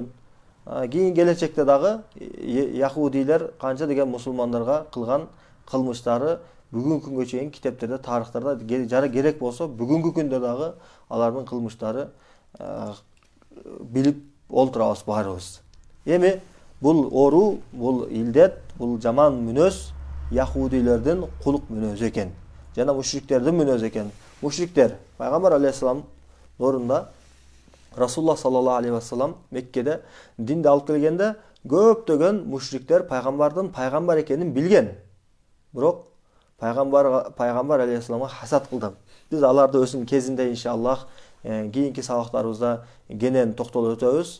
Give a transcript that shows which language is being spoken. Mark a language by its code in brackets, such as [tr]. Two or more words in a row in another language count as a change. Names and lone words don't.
[ky] Кийин келечекте дагы яхудилер канча деген мусулмандарга кылган кылмыштары бүгүнкү күнгө чейин китептерде, тарыхтарда жара керек болсо бүгүнкү күндө дагы алардын кылмыштары билип олтурабыз баарыбыз. Эми бул оору, бул илдет, бул жаман мүнөз яхудилердин кулук мүнөзү экен. Жана мушриктердин мүнөзү экен. Мушриктер пайгамбар алейхисалам орунда Расулуллах [ar] صلى الله عليه وسلم [ky] Меккеде динди алып келгенде көптөгөн мушриктер пайгамбардын пайгамбар экенин билген. Бирок пайгамбар алейхисаламга хасат кылды. Биз аларды өзүнүн кезинде иншаллах кийинки сабактарыбызда кенен токтолуп өтөбүз.